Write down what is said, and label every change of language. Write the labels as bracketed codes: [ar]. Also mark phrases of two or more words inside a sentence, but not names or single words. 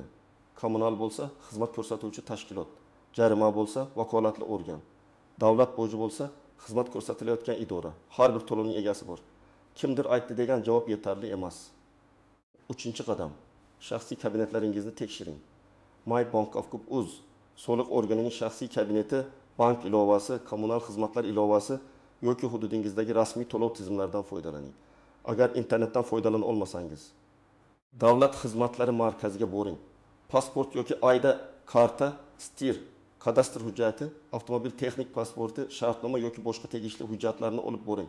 [uz] Kommunal bo'lsa, xizmat ko'rsatuvchi tashkilot. Jarima bo'lsa, vakolatli organ. Davlat boji bo'lsa, xizmat ko'rsatilayotgan idora. Har bir to'lovning egasi bor. Kimdir aytdi degan javob yetarli emas. Uchinchi qadam, shaxsiy kabinetlaringizni tekshiring. My Bank of Uz soliq organining shaxsiy kabineti, bank ilovasi, kommunal xizmatlar ilovasi yoki hududingizdagi rasmiy to'lov tizimlaridan foydalaning. Agar internetdan foydalana olmasangiz, davlat xizmatlari markaziga boring. Pasport yoki ayda karta, stir, kadastr hujjati, avtomobil texnik pasporti, shartnoma yoki boshqa tegishli hujjatlarni olib boring.